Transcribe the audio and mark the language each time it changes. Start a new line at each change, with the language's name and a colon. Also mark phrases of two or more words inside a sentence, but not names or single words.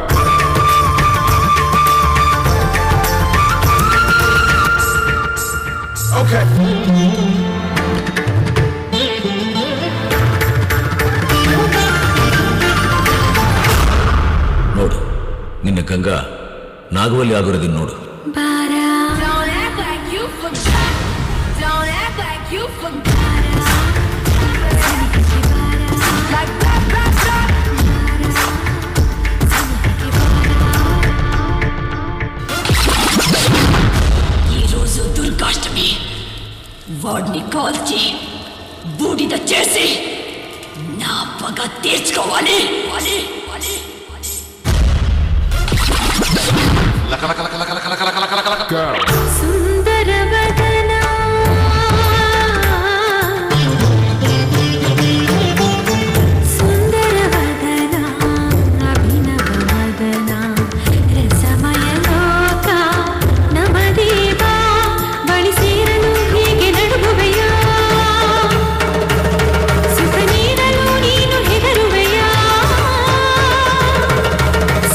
English: Okay.
Kannada: ನೋಡು, ನಿನ್ನ ಗಂಗಾ ನಾಗವಲ್ಲಿ ಆಗಿರೋದನ್ನ ನೋಡು.
English: Don't act like you forgot. Don't act like you forgot. Like that, that, that.
Telugu: ఈ రోజు దుర్గాష్టమి. వాడిని కాల్చి బూడిద చేసి నా పగ తీర్చుకోవాలి. సుందర వదనా సుందర వదనా అభినవ వదనా రసమయ లోక నమదేవా
Kannada: బಳಿ ಸೇರಲು ಹೀಗೆ ನಡುಗುವೆಯಾ ಸುಖ ನೀಡಲು ನೀನು ಹೆದರುವೆಯಾ